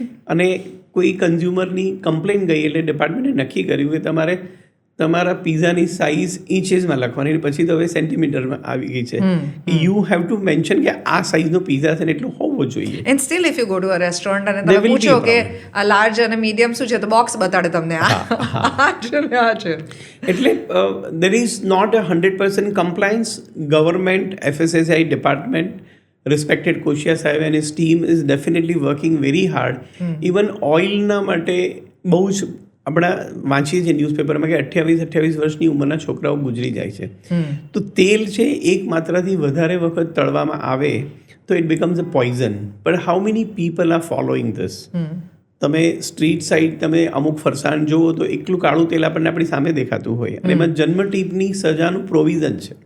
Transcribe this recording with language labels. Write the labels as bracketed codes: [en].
[gu] અને કોઈ કન્ઝ્યુમરની કમ્પ્લેન ગઈ એટલે ડિપાર્ટમેન્ટે નક્કી કર્યું કે તમારે તમારા પીઝાની સાઇઝ ઇંચીસમાં લખવાની, પછી તો હવે સેન્ટીમીટરમાં આવી ગઈ છે. [en] you have to mention [gu] કે આ સાઇઝનો પીઝા છે ને એટલો હોવો જોઈએ. [en] and still if you go to a restaurant [gu] અને તમે પૂછો કે આ લાર્જ અને મીડિયમ શું છે તો બોક્સ બતાડે તમને આ છે. એટલે [en] there is not a 100% compliance. Government, FSSAI department, respected Koshia Sahib and his team is definitely working very hard. [gu] Even ઓઇલના માટે બહુ જ આપણા વાંચીએ છીએ ન્યૂઝપેપરમાં કે 28 વર્ષની ઉંમરના છોકરાઓ ગુજરી જાય છે. તો તેલ છે એક માત્રાથી વધારે વખત તળવામાં આવે તો [en] It becomes a poison. But how many people are following this? [gu] તમે સ્ટ્રીટ સાઈડ તમે અમુક ફરસાણ જુઓ તો એકલું કાળું તેલ આપણને આપણી સામે દેખાતું હોય અને એમાં જન્મટીપની સજાનું પ્રોવિઝન છે.